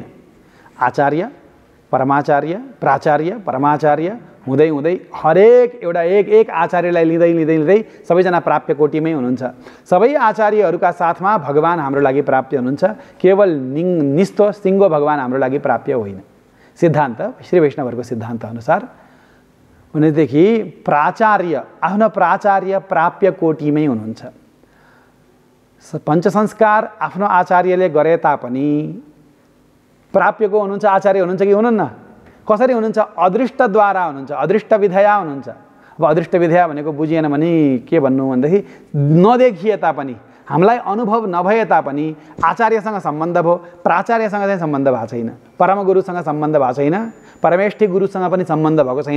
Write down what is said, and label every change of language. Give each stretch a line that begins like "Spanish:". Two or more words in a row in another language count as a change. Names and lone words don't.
Nepali: आचार्य, परमाचार्य, प्राचार्य, परमाचार्य हुँदै हुँदै हरेक एउटा एक आचार्यलाई लिँदै सबैजना प्राप्य कोटिमै हुनुहुन्छ। सबै आचार्यहरूका साथमा भगवान हाम्रो लागि प्राप्य हुनुहुन्छ। केवल निस्तो सिङ्गो भगवान हाम्रो लागि प्राप्य होइन। सिद्धान्त श्री वैष्णवहरूको सिद्धान्त अनुसार भनेदेखि प्राचार्य आफ्नो प्राचार्य प्राप्य कोटिमै हुनुहुन्छ। पञ्चसंस्कार आफ्नो आचार्यले गरे तापनि प्राप्यको हुनुहुन्छ, आचार्य हुनुहुन्छ कि हुनुहुन्न? कसरी हुनुहुन्छ? अदृष्टद्वारा हुनुहुन्छ,
Sanskrit: अदृष्ट विधया
Nepali: हुनुहुन्छ। अब
Sanskrit: अदृष्ट विधया
Nepali: भनेको बुझिएन भने के भन्नु भनेदेखि नदेखिए तापनि, हामीलाई अनुभव नभए तापनि आचार्यसँग सम्बन्ध भयो, प्राचार्यसँग चाहिँ सम्बन्ध भएको छैन, परमगुरुसँग सम्बन्ध भएको छैन, परमेष्ठी गुरुसँग पनि सम्बन्ध भएको छैन।